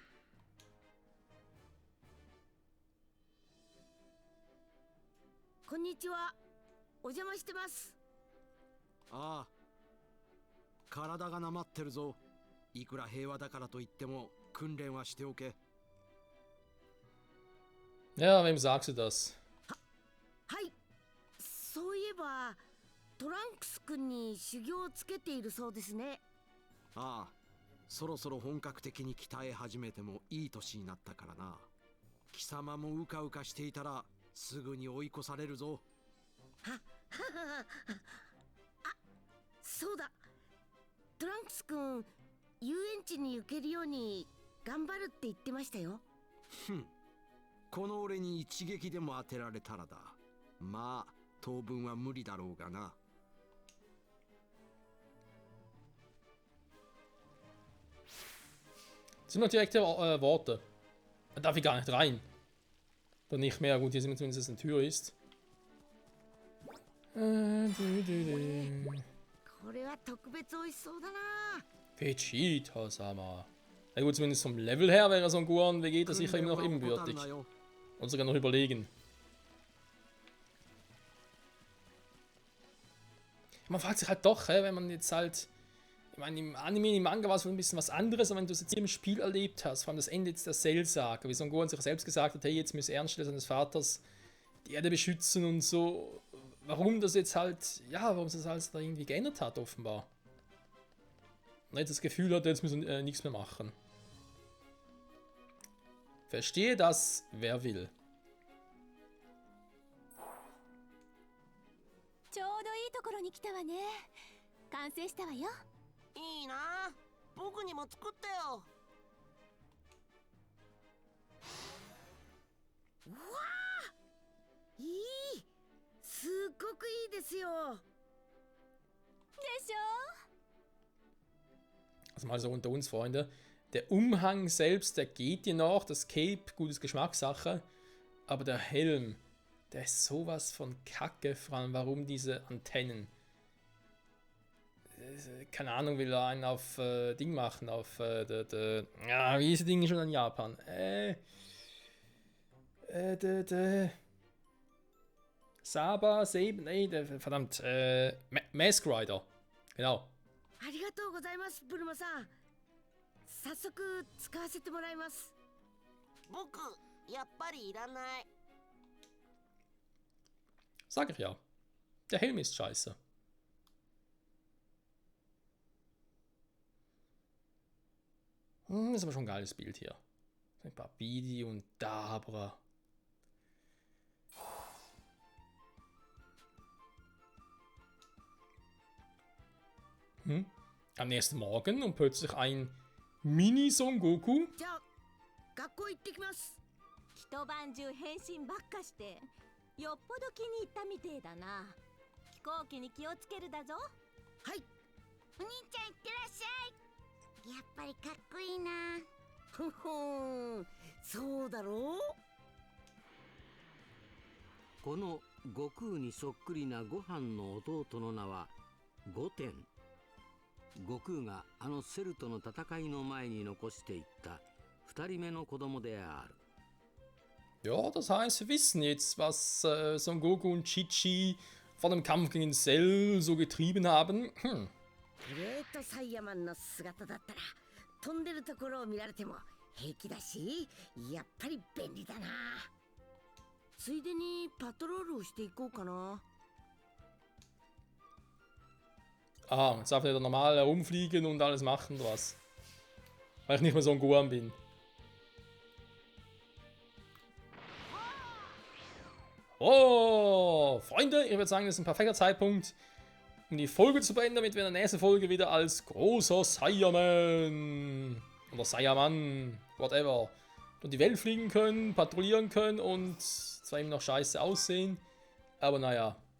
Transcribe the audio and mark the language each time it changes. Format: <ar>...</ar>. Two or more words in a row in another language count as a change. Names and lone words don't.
<ja>こんにちは。お邪魔してます。ああ、体がなまってるぞ。いくら平和だからといっても訓練はしておけ。</ja> <de>Ja, wem sagst du das?</de> <ja>はい。そういえばトランクス君に修行をつけているそうですね。ああ、そろそろ本格的に鍛え始めてもいい年になったからな。貴様もうかうかしていたらすぐに追い越されるぞ。あ、そうだ。トランクス君、遊園地に行けるように頑張るって言ってましたよ。ふん。この俺に一撃でも当てられたらだ。まあ、当分は無理だろうがな。</ja> <de>Sind noch direkte Worte. Da darf ich gar nicht rein. Oder nicht mehr. Gut, hier sind wir zumindest, dass eine Tür ist.</de> <ja>これは特別美味しそうだな。 Vegeta-sama.</ja> <de>Na gut, zumindest vom Level her wäre so ein Gohan Vegeta sicher immer noch ebenbürtig. Und sogar noch überlegen. Man fragt sich halt doch, wenn man jetzt halt. Ich meine, im Anime, im Manga war es wohl ein bisschen was anderes, aber wenn du es jetzt hier im Spiel erlebt hast, vor allem das Ende jetzt der Cell-Saga, wie Son Gohan sich selbst gesagt hat, hey, jetzt müsse er anstelle seines Vaters die Erde beschützen und so. Warum das jetzt halt, ja, warum es das alles da irgendwie geändert hat, offenbar. Und jetzt das Gefühl hat, jetzt müssen wir nichts mehr machen. Verstehe das, wer will.</de> <ja>ちょうどいいところに来たわね。完成したわよ。いいな。僕にも作ってよ。うわあ、いい。すっごくいいですよ。でしょ？</ja> <de>Also mal so unter uns, Freunde. Der Umhang selbst, der geht dir noch. Das Cape, gutes Geschmackssache. Aber der Helm, der ist sowas von Kacke. Vor allem, warum diese Antennen? Keine Ahnung, will er einen auf Ding machen. Auf ja, wie ist das Ding schon in Japan? Saba, Seben, nee, verdammt. Mask Rider. Genau.</de> <ja>ありがとうございます、ブルマさん。早速使わせてもらいます。僕、やっぱりいらない。</ja> <de>Sag ich ja. Der Helm ist scheiße. Das ist aber schon ein geiles Bild hier. Babidi und Dabra. Am nächsten Morgen und plötzlich ein Mini-Son Goku.</de> <ja>じゃあ学校行ってきます。一晩中変身ばっかしてよっぽど気に入ったみてえだな。飛行機に気をつけるだぞ。はい。お兄ちゃんいってらっしゃい。やっぱりかっこいいな。ふふん、そうだろう。この悟空にそっくりなご飯の弟の名はゴテン。悟空があのセルとの戦いの前に残していった2人目の子供である。</ja> <de>Ja, das heißt, wir wissen jetzt, was Son Goku und Chi-Chi vor dem Kampf gegen Cell so getrieben haben.</de> <ja>グレートサイヤマンの姿だったら飛んでるところを見られても平気だし、やっぱり便利だな。ついでにパトロールをしていこうかな。</ja> <de>Ah, jetzt darf ich wieder normal herumfliegen und alles machen, oder was? Weil ich nicht mehr so ein Guan bin. Oh, Freunde, ich würde sagen, das ist ein perfekter Zeitpunkt, um die Folge zu beenden, damit wir in der nächsten Folge wieder als großer Saiyaman oder Saiyaman, whatever, durch die Welt fliegen können, patrouillieren können und zwar eben noch scheiße aussehen, aber naja.</de>